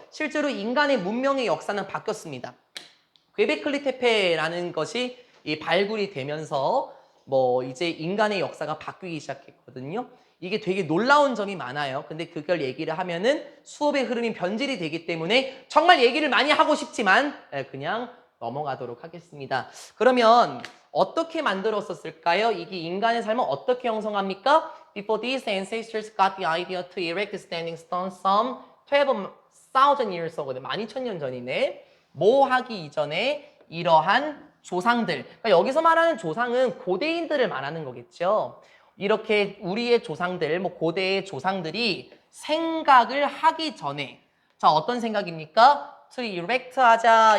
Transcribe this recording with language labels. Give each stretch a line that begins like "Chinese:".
Korean: 실제로 인간의 문명의 역사는 바뀌었습니다. 퀘베클리 테페라는 것이 발굴이 되면서 뭐 이제 인간의 역사가 바뀌기 시작했거든요. 이게 되게 놀라운 점이 많아요. 근데 그걸 얘기를 하면은 수업의 흐름이 변질이 되기 때문에 정말 얘기를 많이 하고 싶지만 그냥 넘어가도록 하겠습니다. 그러면 어떻게 만들었었을까요? 이게 인간의 삶을 어떻게 형성합니까?
English: Before these ancestors got the idea to erect standing stones some 12,000 years ago.
Korean: 12,000년 전이네. 뭐 하기 이전에 이러한 조상들. 그러니까 여기서 말하는 조상은 고대인들을 말하는 거겠죠. 이렇게 우리의 조상들, 뭐 고대의 조상들이 생각을 하기 전에 자 어떤 생각입니까?
English: to erect
Korean: 하자.